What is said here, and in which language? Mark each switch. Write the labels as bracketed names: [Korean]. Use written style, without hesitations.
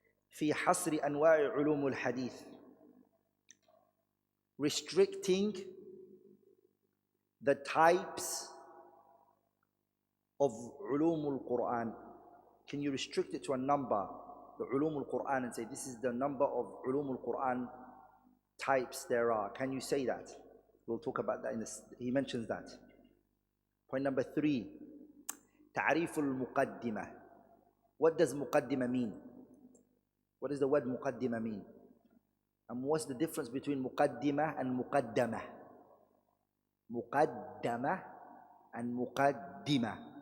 [Arabic] في حصر أنواع علوم الحديث, [English] restricting the types of [Arabic] علوم القرآن. [English] Can you restrict it to a number, the علوم القرآن, and say this is the number of علوم القرآن types there are? Can you say that? We'll talk about that in this. He mentions that. Point number 3, [Arabic] تعريف المقدمة. [English] What does مقدمة mean? What does the word مقدمة mean? And what's the difference between مقدمة and مقدمة? [Arabic] مقدمة and مقدمة.